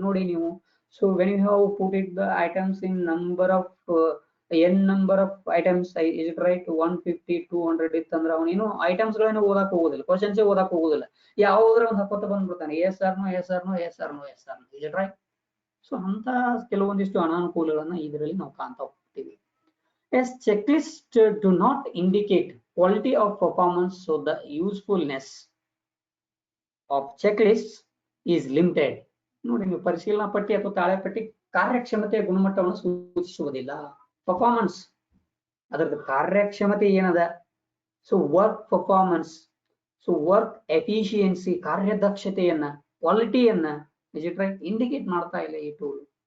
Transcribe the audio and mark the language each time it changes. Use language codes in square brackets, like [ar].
[kn] ನೋಡಿ ನೀವು, [en] So when you have put it the items in number of number of items, is it right? [kn] 150 200 ಇತ್ತಂದ್ರೆ ಅವನೇನು items ಗಳನ್ನ ಓದಕ್ ಹೋಗುದಿಲ್ಲ, ಕ್ವಶನ್ಸ್ ಓದಕ್ ಹೋಗುದಿಲ್ಲ, ಯಾವ್ದ್ರ ಒಂದು ಹಾಕೋತ ಬಂದ್ಬಿಡ್ತಾನೆ, [en] Yes or no yes or no yes or no yes or no, is it right? [kn] So ಅಂತ ಕೆಲವೊಂದಿಷ್ಟು ಅನಾನುಕೂಲಗಳನ್ನ ಇದರಲ್ಲಿ ನಾವು ಕಾಣ್ತಾ ಹೋಗ್ತೀವಿ. [en] Yes, checklist do not indicate quality of performance, so the usefulness of checklists is limited. [kn] ನೋಡಿ, ನೀವು ಪರಿಶೀಲನಾ ಪಟ್ಟಿ ಅಥವಾ ತಾಳೆಪಟ್ಟಿ ಕಾರ್ಯಕ್ಷಮತೆಯ ಗುಣಮಟ್ಟವನ್ನು ಸೂಚಿಸುವುದಿಲ್ಲ. ಪರ್ಫಾರ್ಮೆನ್ಸ್ ಅದರ ಕಾರ್ಯಕ್ಷಮತೆ ಏನದ, so work performance, so work efficiency, ಕಾರ್ಯದಕ್ಷತೆಯನ್ನ, ಕ್ವಾಲಿಟಿಯನ್ನ, [en] is it right, [kn] indicate ಮಾಡ್ತಾ ಇಲ್ಲ ಈ ಟೂಲ್.